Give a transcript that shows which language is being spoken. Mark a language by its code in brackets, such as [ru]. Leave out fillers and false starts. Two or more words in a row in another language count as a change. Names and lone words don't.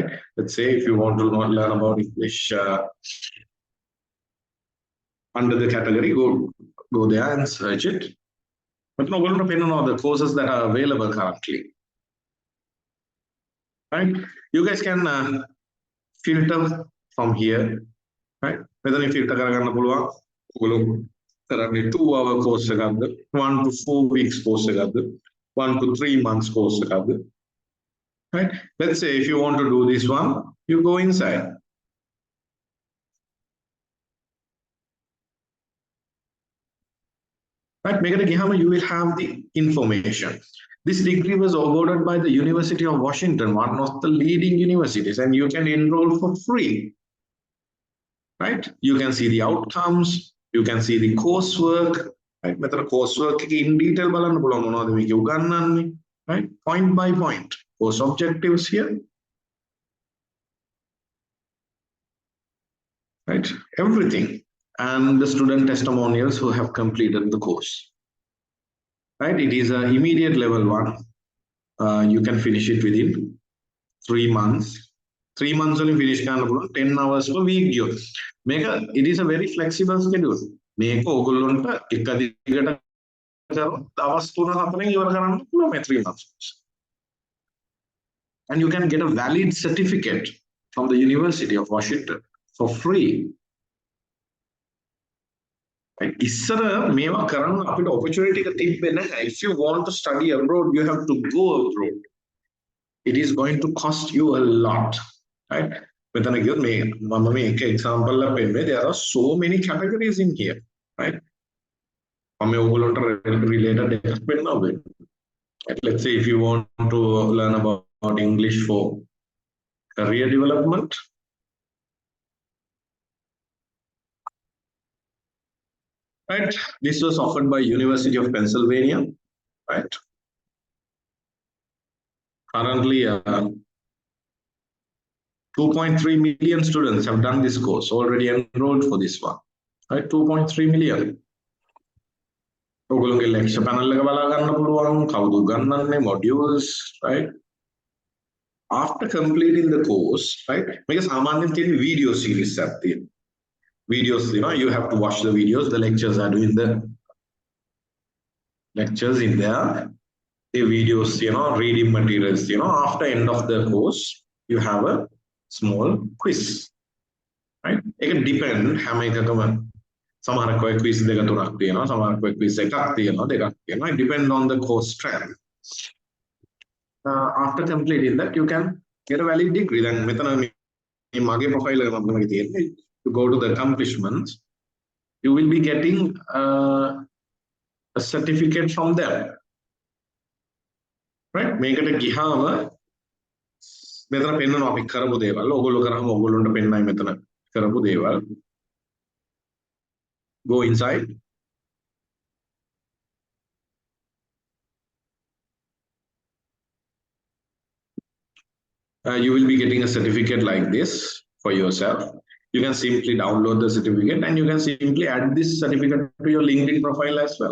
[en] Let's say if you want to learn about English under the category, go there and search it. But no, we're not depending on the courses that are available currently. Right? You guys can filter from here, right? Whether you filter [si] කරගන්න පුළුවන්. ඔයගොල්ලෝ කරන්නේ [en] 2-hour course එකක්ද 1 to 4 weeks course එකක්ද 1 to 3 months course එකක්ද, right? Let's say if you want to do this one, you go inside. Right, [si] මේකට ගියාම [en] you will have the information. This degree was awarded by the University of Washington, one of the leading universities, and you can enroll for free. Right? You can see the outcomes, you can see the coursework, right? [si] මෙතන coursework එක [en] in detail [si] බලන්න පුළුවන් මොනවද මේක උගන්වන්නේ, [en] right? Point by point. Course objectives here. Right? Everything. And the student testimonials who have completed the course. Right? It is an immediate level 1. You can finish it within 3 months. 3 months only finish 10 hours per week. It is a very flexible schedule. [si] මේක ඔයගොල්ලන්ට එක දිගට කරොත් දවස් 3-4 ඉවර කරන්න පුළුවන් මේ 3 months. [en] And you can get a valid certificate from the University of Washington for free. [si] ඉස්සර මේවා කරන්න අපිට opportunity එක තිබ්බේ නැහැ. [en] If you want to study abroad, you have to go abroad. It is going to cost you a lot, right? [si] මෙතන කියොත් මේ මම මේ එක example එක පෙන්නන්නේ, [en] there are so many categories in here, right? [si] මම ඔයගොල්ලන්ට related එකක් පෙන්නනවා. [en] Let's say if you want to learn about English for career development, right? This was offered by University of Pennsylvania, right? Currently, 2.3 million students have done this course, already enrolled for this one, right? 2.3 million. [si] ඔයගොල්ලෝගේ [en] lecture panel [si] එක බලා ගන්න පුළුවන්, කවුද උගන්වන්නේ, [en] modules, right? After completing the course, right? [si] මේක සාමාන්‍යයෙන් තියෙන [en] video series [si] එකක් තියෙනවා. [en] Videos, you have to watch the videos. The lectures are doing the lectures in there. The videos, reading materials, after end of the course, you have a small quiz, right? It can depend [si] හැම එකකම සමහරක් ඔය quiz දෙක තුනක් තියෙනවා, සමහරක් ඔය quiz එකක් තියෙනවා, දෙකක් තියෙනවා. [en] It depends on the course strength. After completing that, you can get a valid degree. [si] Then මෙතන මේ මගේ profile එක මම තියෙන්නේ. [en] To go to the accomplishments, you will be getting a certificate from them, right? [si] මේකට ගියාම මෙතන පෙන්නනවා අපි කරපු දේවල්. ඔයගොල්ලෝ කරාම ඔයගොල්ලන්ට පෙන්නයි මෙතන කරපු දේවල්. [en] Go inside. You will be getting a certificate like this for yourself. You can simply download the certificate and you can simply add this certificate to your LinkedIn profile as well.